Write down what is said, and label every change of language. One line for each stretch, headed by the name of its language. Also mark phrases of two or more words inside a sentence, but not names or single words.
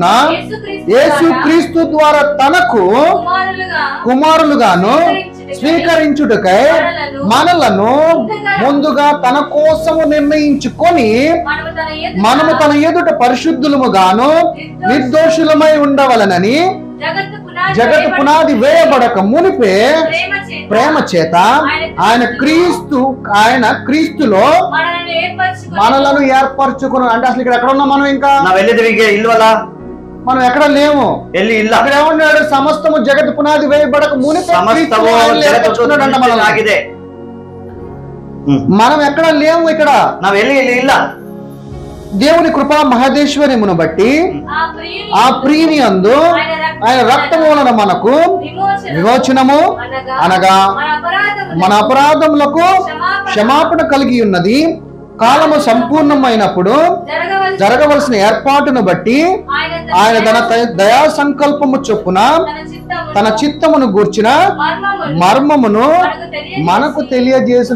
Telugu: యేసుక్రీస్తు ద్వారా తనకు కుమారులుగాను స్వీకరించుటకై మనలను ముందుగా తన కోసము నిర్ణయించుకొని మనము తన ఎదుట పరిశుద్ధులముగాను నిర్దోషులమై ఉండవలనని జగత్తు పునాది వేయబడక మునిపే ప్రేమ చేత ఆయన క్రీస్తులో మనలను ఏర్పరచుకున్నాడు. అంటే అసలు ఇక్కడ ఎక్కడ ఉన్నాం మనం? ఇంకా
Kannada: ನಾವೆಲ್ಲಿದ್ದೀವಿ? ಇಲ್ವಲ್ಲ.
Telugu: మనం ఎక్కడ లేము.
Kannada: ఎల్లి ಇಲ್ಲ.
Telugu: అక్కడ ఏమన్నాడు? సమస్తము జగత్ పునాది వేయబడక మునిపే సమస్తము ఏర్పరచుకున్నాడంట మనల్ని.
Kannada: ಆಗಿದೆ.
Telugu: మనం ఎక్కడ లేము ఇక్కడ.
Kannada: ನಾವು ಎಲ್ಲಿ ಇಲ್ಲ.
Telugu: దేవుని కృపా మహదేశ్వర్యమును బట్టి ఆ ప్రియుని యందు ఆయన రక్తము వలన మనకు విమోచనము అనగా మన అపరాధములకు క్షమాపణ కలిగి ఉన్నది. కాలము సంపూర్ణమైనప్పుడు జరగవలసిన ఏర్పాటును బట్టి ఆయన తన దయా సంకల్పము చొప్పున తన చిత్తమును గూర్చిన మర్మమును మనకు తెలియజేసిన.